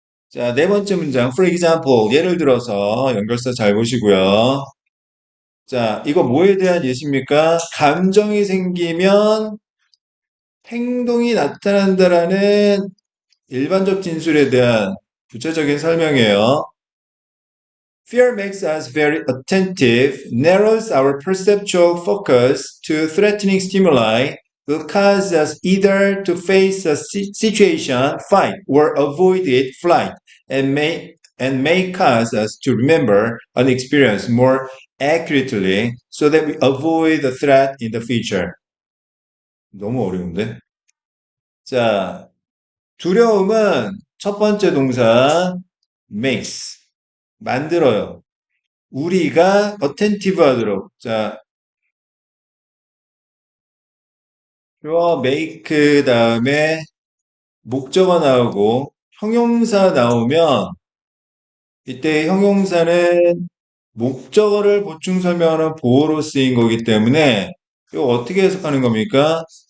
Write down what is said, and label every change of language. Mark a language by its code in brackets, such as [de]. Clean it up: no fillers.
[ko] 자, 네 번째 문장. [en] For example, [ko] 예를 들어서 연결사 잘 보시고요. 자, 이거 뭐에 대한 예시입니까? 감정이 생기면 행동이 나타난다라는 일반적 진술에 대한 구체적인 설명이에요. [en] Fear makes us very attentive, narrows our perceptual focus to threatening stimuli, will cause us either to face a situation, fight, or avoid it, flight, and may cause us to remember an experience more accurately so that we avoid the threat in the future. [ko] 너무 어려운데? 자, 두려움은 첫 번째 동사 makes 만들어요. 우리가 attentive 하도록. 자, 주어 make 다음에 목적어 나오고 형용사 나오면 이때 형용사는 목적어를 보충 설명하는 보어로 쓰인 거기 때문에 이거 어떻게 해석하는 겁니까?